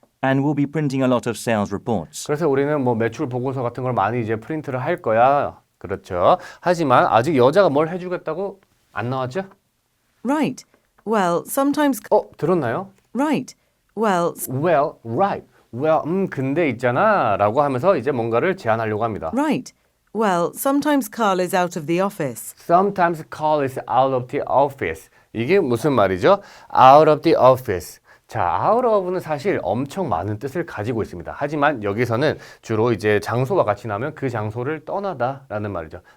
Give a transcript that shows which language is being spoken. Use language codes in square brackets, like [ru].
[en] and we'll be printing a lot of sales reports. [ko] 그래서 우리는 뭐 매출 보고서 같은 걸 많이 이제 프린트를 할 거야. 그렇죠. 하지만 아직 여자가 뭘 해주겠다고 안 나왔죠? [en] Right. Well, sometimes. [ko] 들었나요? [en] Right. Well, Well, right. [ko] Well, 근데 있잖아 라고 하면서 이제 뭔가를 제안하려고 합니다. [en] right. Well, sometimes Carl is out of the office. Sometimes Carl is out of the office. [ko] 이게 무슨 말이죠? [en] Out of the office. [ko] 자, out of는 사실 엄청 많은 뜻을 가지고 있습니다. 하지만 여기서는 주로 이제 장소와 같이 나오면 그 장소를 떠나다라는 말이죠.